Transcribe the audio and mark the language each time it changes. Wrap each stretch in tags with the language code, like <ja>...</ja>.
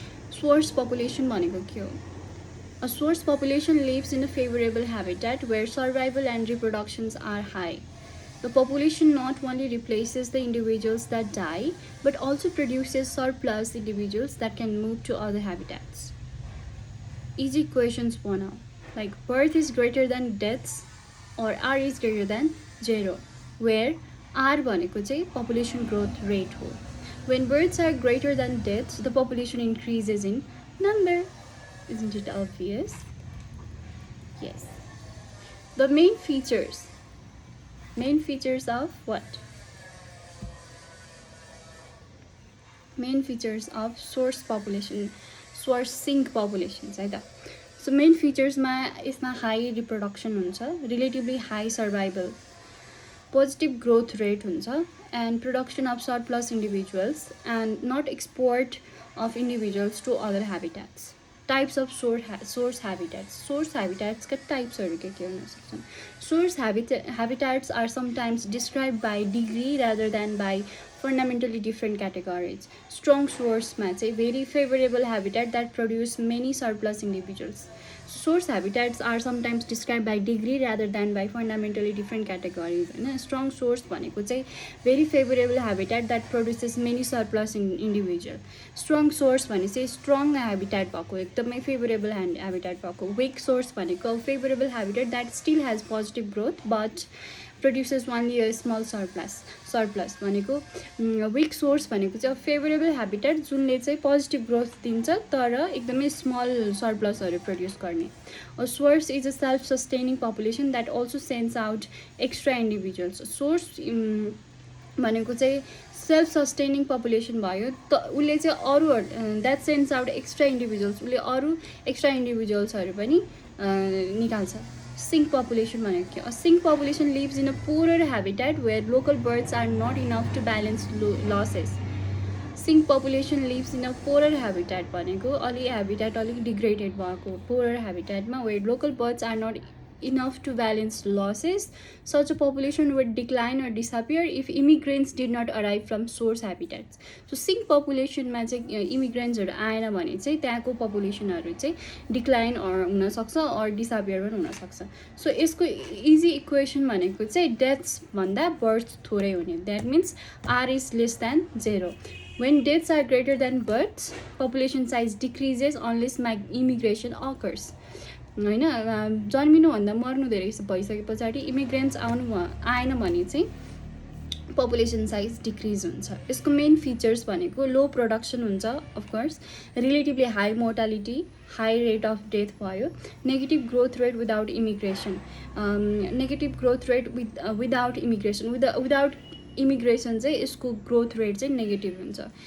<ne>Source population भनेको के हो?</ne> <en>A source population lives in a favorable habitat where survival and reproductions are high. The population not only replaces the individuals that die, but also produces surplus individuals that can move to other habitats. Easy questions for now, like birth is greater than deaths or R is greater than 0, where R</en> <ne>भनेको चाहिँ</ne> <en>population growth rate हो. When births are greater than deaths, the population increases in number. Isn't it obvious? Yes. The main features of what? Main features of source population, source sink populations है त. So main features</en> <ne>मा यसमा</ne> <en>high reproduction हुन्छ, relatively high survival, positive growth rate हुन्छ, and production of surplus individuals and not export of individuals to other habitats. Types of source habitats.</en> <ne>Source habitats का types के हुन सक्छन्.</ne> <en>Source habitats are sometimes described by degree rather than by fundamentally different categories. Strong source मा चाहिँ very favorable habitat that produce many surplus individuals. Source habitats are sometimes described by degree rather than by fundamentally different categories. Strong source भनेको चाहिँ very favorable habitat that produces many surplus individual. Strong source भनेपछि strong habitat भएको, एकदमै favorable habitat भएको. Weak source भनेको favorable habitat that still has positive growth but produces only a small surplus</en> <ne>भनेको weak source भनेको चाहिँ favorable habitat जुनले चाहिँ positive growth दिन्छ तर एकदमै small surplusहरू produce गर्ने.</ne> <en>A source is a self-sustaining population that also sends out extra individuals.</en> <ne>Source भनेको चाहिँ self-sustaining population भयो त उसले चाहिँ अरू</ne> <en>that sends out extra individuals,</en> <ne>उसले अरू extra individualsहरू पनि निकाल्छ.</ne> <en>Sink population</en> <ne>भनेको के?</ne> <en>A sink population lives in a poorer habitat where local birds are not enough to balance losses. Sink population lives in a poorer habitat</en> <ne>भनेको अलि habitat अलिक degraded भएको poorer habitat मा</ne> <en>where local birds are not enough to balance losses. Such a population would decline or disappear if immigrants did not arrive from source habitats.</en> <ne>So sink population मा चाहिँ immigrants आएन भने चाहिँ त्यहाँको populationहरू चाहिँ decline हुन सक्छ or disappear पनि हुन सक्छ. So यसको easy equation भनेको चाहिँ deaths भन्दा births थोरै हुने.</ne> <en>That means R is less than 0. When deaths are greater than births, population size decreases unless immigration occurs.</en> <ne>होइन जन्मिनुभन्दा मर्नु धेरै भइसके पछाडि इमिग्रेन्ट्स आएन भने चाहिँ पपुलेसन साइज डिक्रिज हुन्छ.</ne> <en>यसको main features भनेको low production हुन्छ, of course relatively high mortality, high rate of death भयो, negative growth rate without immigration, negative growth rate without immigration, without immigration चाहिँ यसको growth rate चाहिँ negative हुन्छ.</en>